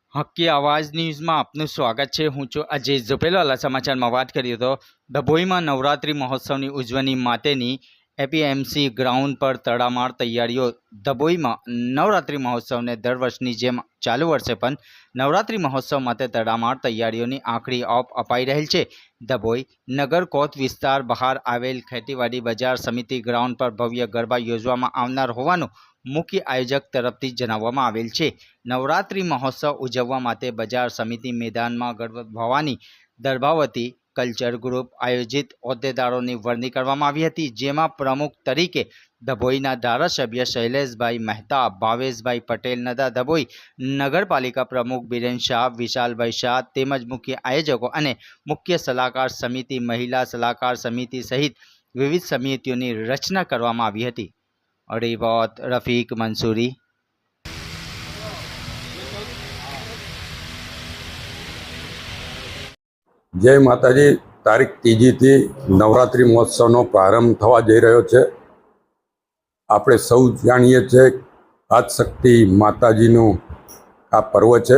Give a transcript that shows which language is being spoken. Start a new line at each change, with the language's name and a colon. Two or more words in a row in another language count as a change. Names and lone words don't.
Gujarati: आपकी आवाज़ न्यूज़ में आपનું સ્વાગત છે। હું છું અજય ઝુપેલાલા। સમાચારમાં વાત કરીએ તો ડભોઈમાં નવરાત્રિ મહોત્સવની ઉજવણી માટેની એપીએમસી ગ્રાઉન્ડ પર તડામાર તૈયારીઓ। ડભોઈમાં નવરાત્રિ મહોત્સવને દર વર્ષની જેમ ચાલુ વર્ષે પણ નવરાત્રિ મહોત્સવ માટે તડામાર તૈયારીઓની આખરી ઓપ અપાઈ રહેલ છે। ડભોઈ નગર કોટ વિસ્તાર બહાર આવેલ ખેતીવાડી બજાર સમિતિ ગ્રાઉન્ડ પર ભવ્ય ગરબા યોજવામાં આવનાર હોવાનું મુખ્ય આયોજક તરફથી જણાવવામાં આવેલ છે। નવરાત્રિ મહોત્સવ ઉજવવા માટે બજાર સમિતિ મેદાન મેં ગરબા ભવાની દર્ભાવતી
English: culture group
Gujarati: આયોજિત હોદ્દેદારોની વરણી કરવામાં આવી હતી, જેમાં પ્રમુખ તરીકે ડભોઈના ધારાસભ્ય શૈલેષભાઈ મહેતા, ભાવેશભાઈ પટેલ નદા, ડભોઈ નગરપાલિકા પ્રમુખ બીરેન શાહ, વિશાલભાઈ શાહ તેમજ મુખ્ય આયોજકો અને મુખ્ય સલાહકાર સમિતિ, મહિલા સલાહકાર સમિતિ સહિત વિવિધ સમિતિઓની રચના કરવામાં આવી હતી। રિપોર્ટ રફીક મન્સૂરી। જય માતાજી। તારીખ 3 થી નવરાત્રિ મહોત્સવનો પ્રારંભ થવા જઈ રહ્યો છે। આપણે સૌ જાણીએ છે આદિશક્તિ માતાજીનો આ પર્વ છે।